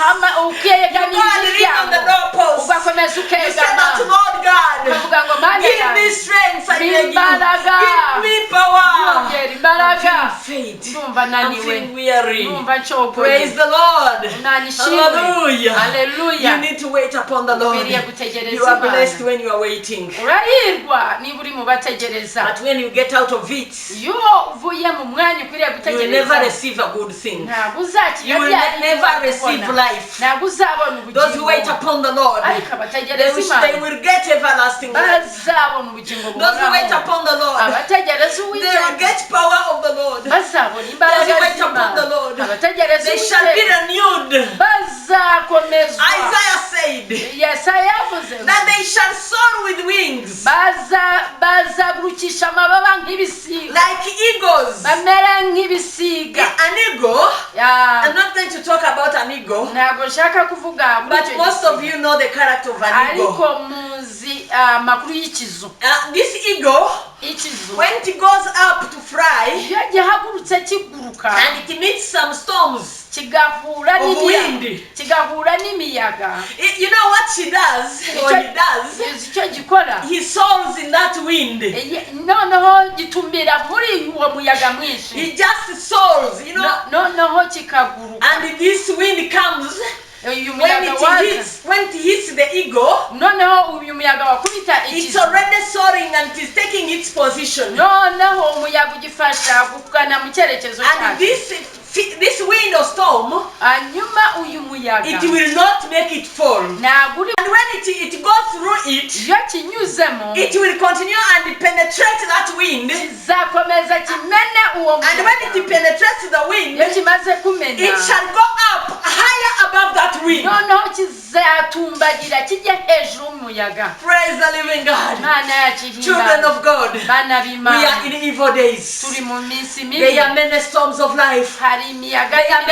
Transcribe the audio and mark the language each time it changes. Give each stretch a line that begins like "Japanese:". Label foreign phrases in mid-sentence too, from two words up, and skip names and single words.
Kinyarwanda: ukegama
English: You go and lean on the
Kinyarwanda: imiryango
English: doorpost.
Kinyarwanda: ugakomeza
English: You say
Kinyarwanda: ukegama
English: that, Lord God,
Kinyarwanda: ukavuga ngo mana
English: give me
Kinyarwanda: yanjye
English: strength, I beg you.
Kinyarwanda: imbaraga
English: Give me power.
Kinyarwanda: yongera
English: I'm
Kinyarwanda: imbaraga
English: feeling faint.
Kinyarwanda: ndumva
English: I'm
Kinyarwanda: naniwe
English: feeling weary.
Kinyarwanda: ndumva ncogoye
English: Praise the Lord.
Kinyarwanda: Imana ishimwe
English: Hallelujah.
Kinyarwanda: haleluya
English: You need to wait upon the Lord.
Kinyarwanda: ukwiriye gutegereza
English: You are blessed
Kinyarwanda: imana
English: when you are waiting.
Kinyarwanda: urahirwa niba uri mu bategereza
English: But when you get out of it,
Kinyarwanda: iyo uvuye mu mwanya ukwiriye
English: you will never
Kinyarwanda: gutegereza
English: receive a good thing.
Kinyarwanda: ntabwo uzakira
English: You will never receive
Kinyarwanda: kubona
English: life.
Kinyarwanda: ntabwo uzabona
English: Those who wait
Kinyarwanda: ubugingo
English: upon the Lord,
Kinyarwanda: ariko abategereza
English: they
Kinyarwanda: imana
English: will get everlasting life.
Kinyarwanda: bazabona ubugingo
English: Those who wait
Kinyarwanda: buhoraho
English: upon the Lord,
Kinyarwanda: abategereza
English: they will
Kinyarwanda: uwiteka
English: get power of the Lord.
Kinyarwanda: bazabona
English: Those
Kinyarwanda: imbaraga
English: who wait upon the
Kinyarwanda: z'imana
English: Lord,
Kinyarwanda: abategereza
English: they shall be
Kinyarwanda: uwiteka
English: renewed.
Kinyarwanda: bazakomezwa
English: Isaiah said
Kinyarwanda: yesaya yavuze ngo
English: that they shall soar with wings
Kinyarwanda: bazagurukisha amababa nk'ibisiga
English: like eagles.
Kinyarwanda: bamere nk'ibisiga
English: An eagle,
Kinyarwanda: Ya,
English: I'm not going to talk about an eagle,
Kinyarwanda: ntabwo nshaka kuvuga kuri
English: but
Kinyarwanda: icyo
English: most of
Kinyarwanda: gisiga.
English: you know the character of an eagle.
Kinyarwanda: ariko muzi amakuru y'ikizu
English: This eagle,
Kinyarwanda: ikizu
English: when it goes up to fly
Kinyarwanda: iyo gihagurutse kiguruka
English: and it meets some storms,
Kinyarwanda: kigahura
English: Of
Kinyarwanda: n'imiyaga
English: wind.
Kinyarwanda: kigahura n'imiyaga
English: you know what she does, or he does?
Kinyarwanda: uzi icyo gikora
English: He soars in that wind.
Kinyarwanda: noneho gitumbira muri uwo muyaga mwinshi
English: He just soars, you know.
Kinyarwanda: noneho kikaguruka
English: And this wind comes
Kinyarwanda: uyu
English: when
Kinyarwanda: muyaga
English: when it hits the eagle.
Kinyarwanda: noneho uyu muyaga wakubita
English: It's
Kinyarwanda: ikizu
English: already soaring and it is taking its position.
Kinyarwanda: noneho umuyaga ugifasha kugana mu cyerekezo
English: And
Kinyarwanda: cyacu
English: this wind or storm,
Kinyarwanda: hanyuma uyu muyaga
English: it will not make it fall.
Kinyarwanda: ntabwo uri
English: And when it goes through it,
Kinyarwanda: iyo kinyuzemo
English: it will continue and penetrate that wind.
Kinyarwanda: kizakomeza kimene uwo
English: And when
Kinyarwanda: muyaga
English: it penetrates the wind,
Kinyarwanda: iyo kimaze kumena
English: it shall go up higher above that wind.
Kinyarwanda: noneho kizatumbagira kijya hejuru y'umuyaga.
English: Praise the living God.
Kinyarwanda: Imana yacu
English: Children
Kinyarwanda: ihimbaza.
English: of God,
Kinyarwanda: Bana
English: we
Kinyarwanda: b'Imana
English: are in evil days.
Kinyarwanda: turi mu minsi
English: There
Kinyarwanda: mibi
English: are many storms of life.
Kinyarwanda: hari imiyaga
English: There are